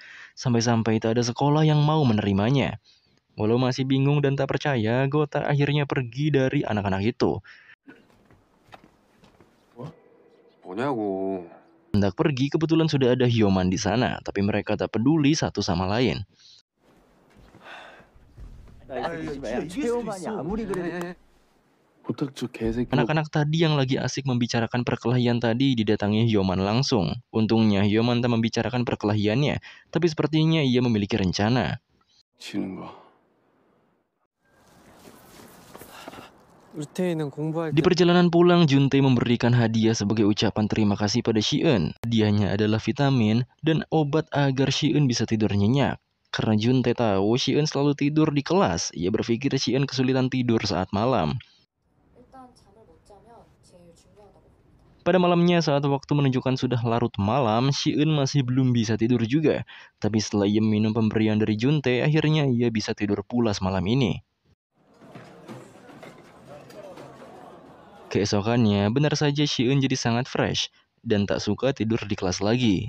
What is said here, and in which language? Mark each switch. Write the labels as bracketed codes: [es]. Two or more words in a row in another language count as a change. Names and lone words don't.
[id] Sampai-sampai tak ada sekolah yang mau menerimanya. Walau masih bingung dan tak percaya, Gotak akhirnya pergi dari anak-anak itu. [ko] 뭐냐고. [id] Hendak pergi, kebetulan sudah ada Hyoman di sana, tapi mereka tak peduli satu sama lain. [ko] 고탁 저 개새끼. [id] Anak-anak tadi yang lagi asik membicarakan perkelahian tadi didatangi Hyoman langsung. Untungnya Hyoman tak membicarakan perkelahiannya, tapi sepertinya ia memiliki rencana. [ko] 지는 거. 울테이는 공부할 [id] Di perjalanan pulang, Juntae memberikan hadiah sebagai ucapan terima kasih pada Si-eun. Hadiahnya adalah vitamin dan obat agar Si-eun bisa tidur nyenyak. Karena Juntae tahu Si-eun selalu tidur di kelas, ia berpikir Si-eun kesulitan tidur saat malam. [ko] 일단 잠을 못 자면 제일 중요하다고 봅니다. [id] Pada malamnya saat waktu menunjukkan sudah larut malam, Si-eun masih belum bisa tidur juga. Tapi setelah ia minum pemberian dari Juntae, akhirnya ia bisa tidur pulas malam ini. Keesokannya, benar saja Si-eun jadi sangat fresh dan tak suka tidur di kelas lagi.